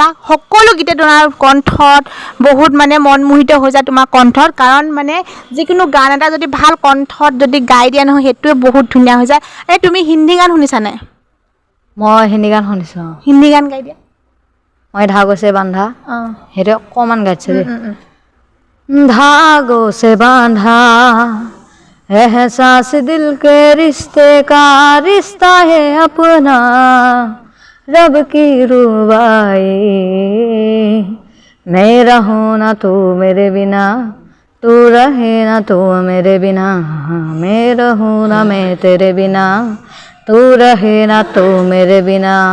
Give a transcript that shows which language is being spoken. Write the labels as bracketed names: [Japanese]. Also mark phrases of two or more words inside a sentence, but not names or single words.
[Assamese] সকলো গীতে তোমাৰ কণ্ঠত বহুত মানে মনমোহিত হৈ যায় তোমাৰ কণ্ঠত। কাৰণ মানে যিকোনো গান এটা যদি ভাল কণ্ঠত যদি গাই দিয়া নহয়, সেইটোৱে বহুত ধুনীয়া হৈ যায়। তুমি হিন্দী গান শুনিছানে? মই হিন্দী গান শুনিছোঁ। হিন্দী গান গাই দিয়া। মই ধাগো সে বান্ধা, সেইটো অকণমান গাইছোঁ দেই। [Hindi] धागों से बांधा एहसास दिल के रिश्ते का, रिश्ता है अपना रब की रुबाई। मैं रहूं ना तू मेरे बिना, तू रहे ना तू मेरे बिना, मैं रहूं ना मैं तेरे बिना, तू रहे ना तू मेरे बिना।